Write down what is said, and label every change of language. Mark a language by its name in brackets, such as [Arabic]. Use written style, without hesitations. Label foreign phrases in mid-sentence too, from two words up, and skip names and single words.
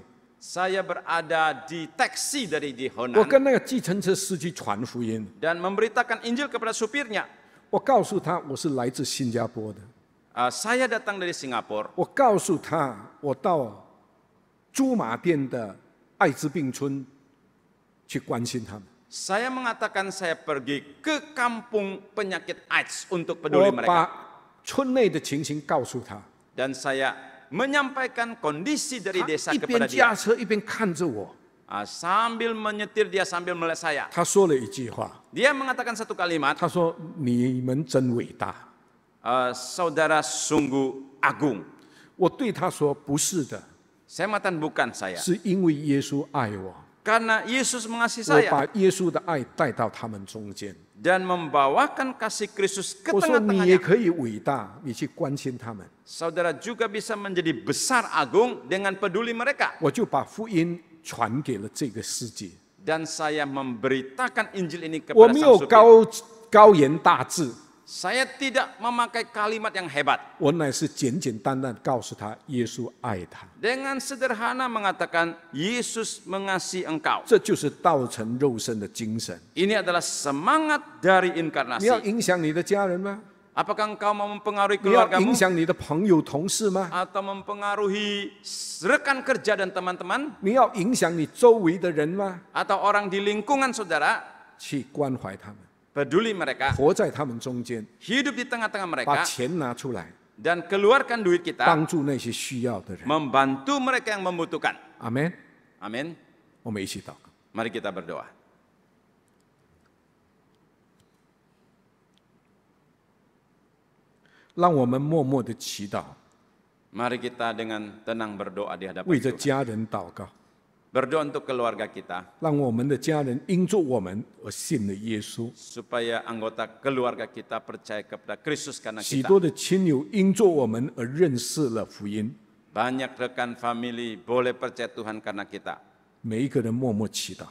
[Indonesian] saya berada di taksi dari di [Chinese] 我 Honan 跟那个计程车司机传福音， [Indonesian] dan memberitakan Injil kepada supirnya. [Chinese] 我告诉他我是来自新加坡的， [Indonesian] Saya datang dari Singapura. [Chinese] 我告诉他我到驻马店的艾滋病村去关心他们。 [Indonesian] Saya mengatakan saya pergi ke kampung penyakit AIDS untuk peduli [Chinese] 我 [Indonesian] mereka. [Chinese] 把村内的情形告诉他， [Indonesian] Dan saya menyampaikan kondisi dari [Chinese] 他 [Indonesian] desa [Chinese] 一边 [Indonesian] kepada [Chinese] 驾 [Indonesian] dia. [Chinese] 车一边看着我。 [Indonesian] Sambil menyetir dia sambil melihat saya. [Chinese] 他说了一句话， [Indonesian] Dia mengatakan satu kalimat, [Chinese] 他说：“你们真伟大。 [Indonesian] saudara sungguh agung. ” [Chinese] 我对他说：“不是的， [Indonesian] Saya mengatakan bukan saya. [Chinese] 是因为耶稣爱我， [Indonesian] Karena Yesus mengasihi [Chinese] 我 [Indonesian] saya [Chinese] 把耶稣的爱带到他们中间。 [Indonesian] dan membawakan kasih Kristus ke [Chinese] 我说你也 [Indonesian] tengah-tengahnya. [Chinese] 可以伟大，你去关心他们。 [Indonesian] Saudara juga bisa menjadi besar agung dengan peduli mereka. [Chinese] 我就把福音传给了这个世界。 [Indonesian] Dan saya memberitakan Injil ini [Chinese] 我 [Indonesian] kepada [Chinese] 没 [Indonesian] sang [Chinese] 有 [Indonesian] supir. [Chinese] 高言大志， [Indonesian] Saya tidak memakai kalimat yang hebat. [Chinese] 我乃是简简单单告诉他耶稣爱他。 [Indonesian] Dengan sederhana mengatakan, Yesus mengasihi engkau. [Chinese] 这就是道成肉身的精神。 [Indonesian] Ini adalah semangat dari [Chinese] 你要 [Indonesian] inkarnasi. [Chinese] 影响你的家人吗？ [Indonesian] Apakah engkau mau mempengaruhi [Chinese] 你要 [Indonesian] keluargamu? [Chinese] 影响你的朋友、同事吗？ [Indonesian] Atau mempengaruhi rekan kerja dan teman-teman? [Chinese] 你要影响你周围的人吗？ [Indonesian] Atau orang di lingkungan saudara? [Chinese] 去关怀他们， [Indonesian] Peduli mereka, [Chinese] 活在他们中间， [Indonesian] hidup di tengah-tengah [Chinese] 把 [Indonesian] mereka, [Chinese] 钱拿出来， [Indonesian] dan keluarkan duit kita, [Chinese] 帮助那些需要的人。 [Indonesian] membantu mereka yang membutuhkan. [Chinese] 阿门。 [Indonesian] Amin. [Chinese] 我们一起祷告。 [Indonesian] Mari kita berdoa. [Chinese] 让我们默默的祈祷， [Indonesian] Mari kita dengan tenang berdoa di hadapan [Chinese] 为着 [Indonesian] Tuhan. [Chinese] 家人祷告， [Indonesian] Berdoa untuk keluarga kita, [Chinese] 让我们的家人因着我们而信了耶稣。 [Indonesian] supaya anggota keluarga kita percaya kepada Kristus karena [Chinese] 许 [Indonesian] kita. [Chinese] 多的亲友因着我们而认识了福音。 [Indonesian] Banyak rekan family boleh percaya Tuhan karena kita. [Chinese] 每一个人默默祈祷。